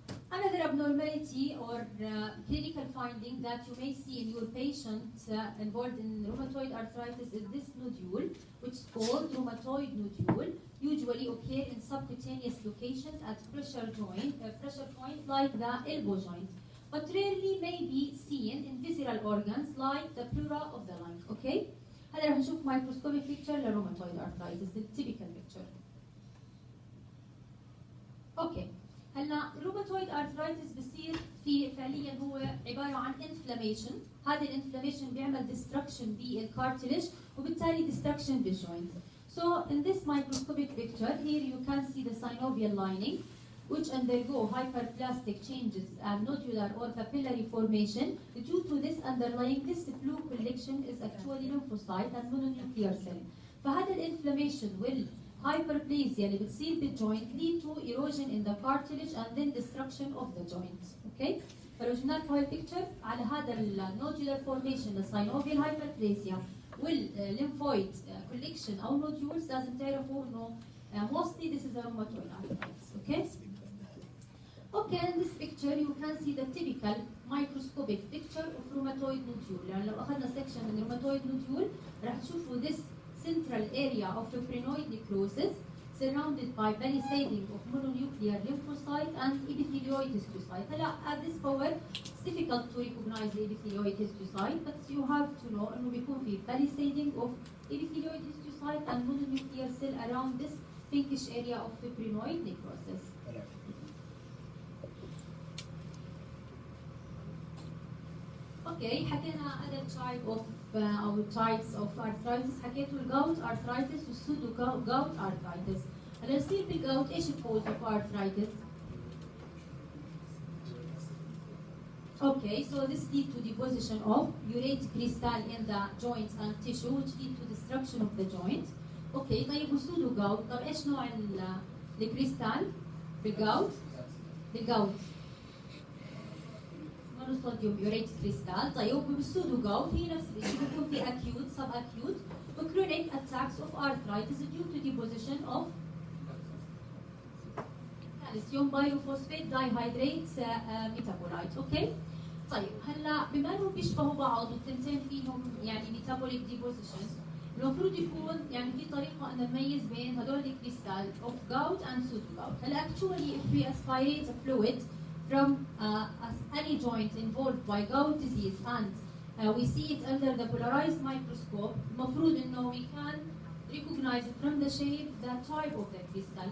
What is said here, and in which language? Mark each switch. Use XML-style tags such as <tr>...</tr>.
<en>Another abnormality or clinical finding that you may see in your patient involved in rheumatoid arthritis is this nodule, which is called rheumatoid nodule, usually occur in subcutaneous locations at pressure point like the elbow joint, but rarely may be seen in visceral organs like the pleura of the lung. Okay.</en> <ar>هلا رح نشوف microscopic picture للروماتويد arthritis التيبيكال picture. اوكي هلا الروماتويد arthritis بصير في فعليا هو عباره عن inflammation. هذا الانفلاميشن بيعمل destruction بالكارتلج وبالتالي destruction بالجوينت.</ar> <en>So in this microscopic picture here you can see the synovial lining which undergo hyperplastic changes and nodular or papillary formation. Due to this underlying, this blue collection is actually lymphocyte and mononuclear cell.</en> <ar>فهذا الانفلاميشن والhyperplasia اللي بتصير بالjoint</ar> <en>lead to erosion in the cartilage and then destruction of the joint. Okay?</en> <ar>فلو جبنا لكم هاي البيكتشر على هذا النودولار فورميشن الساينوفيال hyperplasia والليمفويد collection أو nodules لازم تعرفوا إنه</ar> <en>mostly this is a rheumatoid arthritis. Okay? Okay, in this picture you can see the typical microscopic picture of rheumatoid nodule.</en> <ar>يعني لو أخذنا section من rheumatoid nodule راح تشوفوا</ar> <en>this central area of fibrinoid necrosis surrounded by palisading of mononuclear lymphocyte and epithelioid histiocyte. هلا at this power it's difficult to recognize the epithelioid histiocyte, but you have to know</en> <ar>إنه بيكون في</ar> <en>palisading of epithelioid histiocyte and mononuclear cell around this pinkish area of fibrinoid necrosis.</en> <ar>اوكي حكينا</ar> <en>other type of</en> <ar>او types of arthritis. حكيتوا الجاوت arthritis والسودو جاوت arthritis. هلا يصير بالجاوت ايش الكوز</ar> <en>of arthritis؟ Okay, so this lead to deposition of urate crystal in the joints and tissue which lead to destruction of the joint.</en> <ar>Okay, طيب والسودو جاوت، طب ايش نوع الكريستال بالجاوت؟ بالجاوت صوديوم يوريت كريستال. طيب وبالسودو جاوت هي نفس الشيء بيكون في</ar> <en>acute, sub-acute و chronic attacks of arthritis due to deposition of calcium pyrophosphate dihydrate metabolite.</en> <ar>اوكي طيب هلا بما انهم بيشبهوا بعض والتنتين فيهم يعني metabolic deposition المفروض يكون يعني في طريقه ان نميز بين هدول الكريستال</ar> <en>of gout and pseudo gout.</en> <ar>هلا</ar> <en>actually if we aspirate a fluid from any joint involved by gout disease and we see it under the polarized microscope,</en> <ar>المفروض إنه</ar> <en>we can recognize from the shape the type of the crystal.</en>